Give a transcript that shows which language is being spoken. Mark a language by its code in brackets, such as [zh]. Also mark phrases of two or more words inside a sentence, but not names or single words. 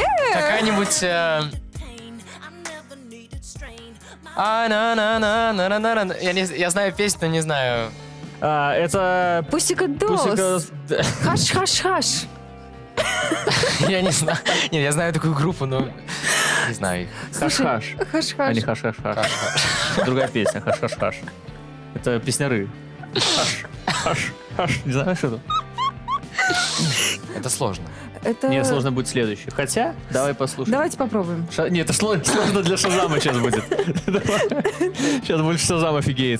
[ru] Какая-нибудь... Я знаю песню, но не знаю. Это... Пусика Долс. Пусика- Хаш-хаш-хаш. Я не знаю. Нет, я знаю такую группу, но не знаю их. Хаш-хаш. А Хаш-хаш. не хаш-хаш-хаш. Другая песня, хаш-хаш-хаш. Это песняры. Хаш. Не знаешь что это? Это сложно. Это... Нет, сложно будет следующий. Хотя, давай послушаем. Давайте попробуем. Нет, это сложно для Шазама сейчас будет. Сейчас больше Шазам офигеет.